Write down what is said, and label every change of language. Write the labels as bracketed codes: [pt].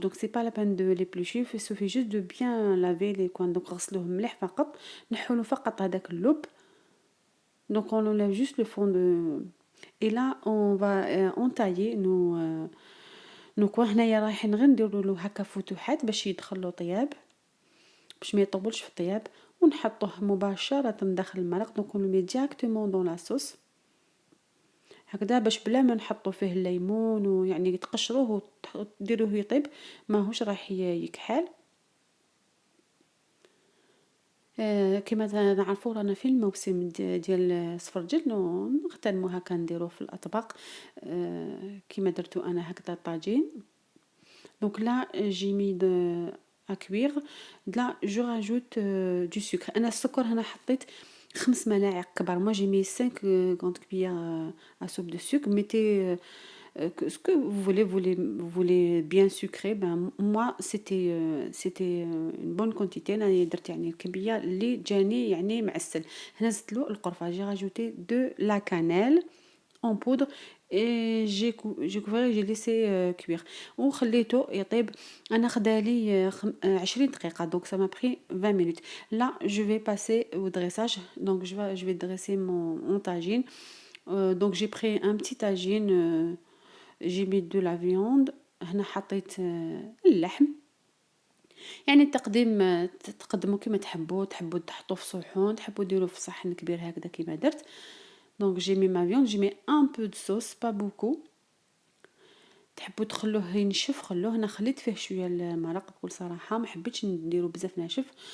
[fr] donc c'est pas la peine de l'éplucher, il suffit juste de bien laver les coins. [ar] donc غسلوه مليح فقط, نحولوا فقط هذاك اللب. [fr] donc on enlève juste le fond de. et là on va entailler nos coins. [ar] هنايا رايحين غير نديروا له هكا فتوحات باش يدخلوا طياب, باش ما يطولش في الطياب, ونحطوه مباشرة داخل المرق. [fr] donc on le met directement dans la sauce [ar] هكذا باش بلا ما نحطوا فيه الليمون ويعني تقشروه وتديروه يطيب ماهوش راح يكحل. كما نعرفوا رانا في الموسم ديال السفرجل نغتنموا هكا نديروه في الاطباق كما درتو انا هكذا طاجين. [fr] donc là j'ai mis à cuire. là je rajoute du sucre. [ar] انا السكر هنا حطيت 5 ملاعق كبار. [fr] moi j'ai mis 5 grandes cuillères à soupe de sucre. mettez ce que vous voulez bien sucré. ben moi c'était une bonne quantité. [ar] انا درت يعني الكميه اللي جاني يعني معسل. هنا زدت له القرفه. [fr] j'ai rajouté de la cannelle en poudre et j'ai couvert et j'ai laissé cuire [ar] وخليته يطيب. انا خدالي 20 دقيقه. [fr] donc ça m'a pris 20 minutes. là je vais passer au dressage. donc je vais dresser mon tagine. donc j'ai pris un petit tagine. j'ai mis de la viande, [ar] هنا حطيت اللحم. يعني التقديم تقدموا كيما تحبوا تحطوه في صحون، تحبوا ديروه في صحن كبير هكذا كيما درت. [fr] دونك جي مي ما فيوند، جي مي ان بو دو صوص با بوكو. [ar] تحبوا تخلوه ينشف خلوه. انا خليت فيه شويه المرق بكل صراحه، ما حبيتش نديرو بزاف ناشف.